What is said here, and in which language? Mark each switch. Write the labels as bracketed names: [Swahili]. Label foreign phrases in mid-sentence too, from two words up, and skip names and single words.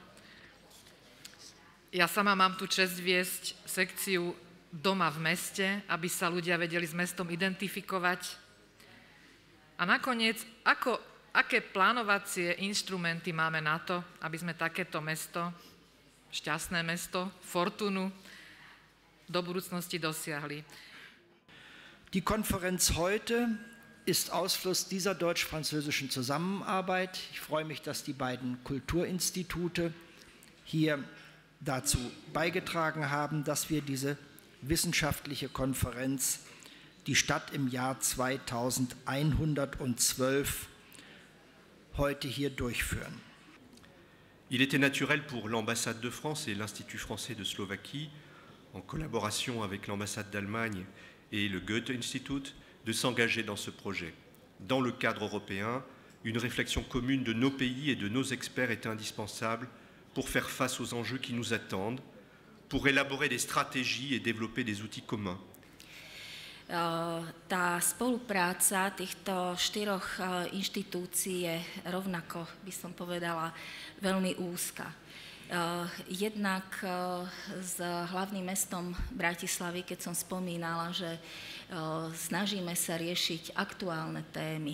[Slovak] Ja sama mám tu česť viesť sekciu Doma v meste, aby sa ľudia vedeli s mestom identifikovať. A nakoniec, aké plánovacie inštrumenty máme na to, aby sme takéto mesto, šťastné mesto, fortunu, do budúcnosti dosiahli. [German] Die Konferenz heute ist Ausfluss dieser deutsch-französischen Zusammenarbeit. Ich freue mich, dass die beiden Kulturinstitute hier dazu beigetragen haben, dass wir diese wissenschaftliche Konferenz, die Stadt im Jahr 2112, heute hier durchführen. [French] Il était naturel pour l'ambassade de France et l'Institut français de Slovaquie, en collaboration avec l'ambassade d'Allemagne et le Goethe-Institut, de s'engager dans ce projet. Dans le cadre européen, une réflexion commune de nos pays et de nos experts est indispensable pour faire face aux enjeux qui nous attendent, pour élaborer des stratégies et développer des outils communs. [Slovak] Tá spolupráca týchto štyroch inštitúcií je rovnako, by som povedala, veľmi úzka. Jednak s hlavným mestom Bratislavy, keď som spomínala, že snažíme sa riešiť aktuálne témy.